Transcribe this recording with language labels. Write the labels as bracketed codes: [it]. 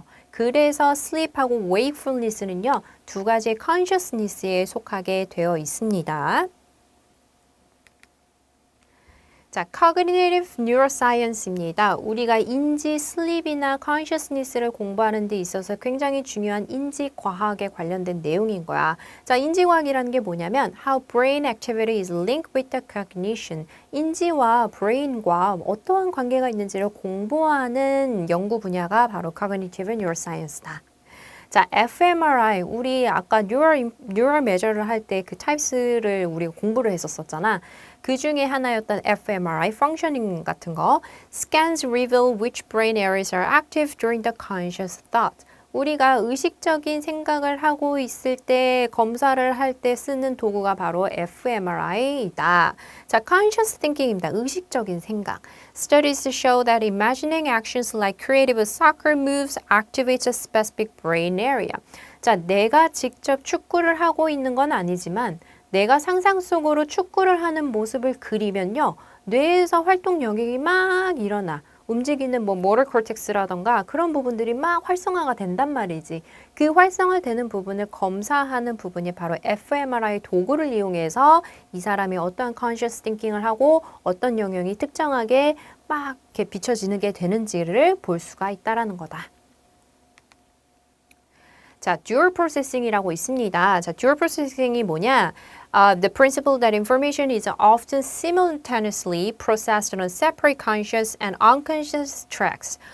[ko] 그래서 sleep하고 wakefulness는요, 두 가지의 consciousness에 속하게 되어 있습니다. 자, cognitive neuroscience입니다. 우리가 인지, sleep이나 consciousness를 공부하는 데 있어서 굉장히 중요한 인지 과학에 관련된 내용인 거야. 자, 인지 과학이라는 게 뭐냐면 [en] how brain activity is linked with the cognition. [ko] 인지와 브레인과 어떠한 관계가 있는지를 공부하는 연구 분야가 바로 cognitive neuroscience다. 자, fMRI, 우리 아까 neural measure를 할 때 그 types를 우리가 공부를 했었잖아. 그 중에 하나였던 fMRI, functioning 같은 거. [en] Scans reveal which brain areas are active during the conscious thought. [ko] 우리가 의식적인 생각을 하고 있을 때 검사를 할 때 쓰는 도구가 바로 fMRI이다. 자, conscious thinking입니다. 의식적인 생각. [en] Studies show that imagining actions like creative soccer moves activates a specific brain area. [ko] 자, 내가 직접 축구를 하고 있는 건 아니지만 내가 상상 속으로 축구를 하는 모습을 그리면요. 뇌에서 활동 영역이 막 일어나. 움직이는 뭐 모tor cortex라던가 그런 부분들이 막 활성화가 된단 말이지. 그 활성화되는 부분을 검사하는 부분이 바로 fMRI 도구를 이용해서 이 사람이 어떠한 conscious thinking을 하고 어떤 영역이 특정하게 막 이렇게 비춰지게 되는지를 볼 수가 있다라는 거다. 자, dual processing이라고 있습니다. 자, dual processing이 뭐냐? [en] The principle that information is often simultaneously processed on separate conscious and unconscious tracks.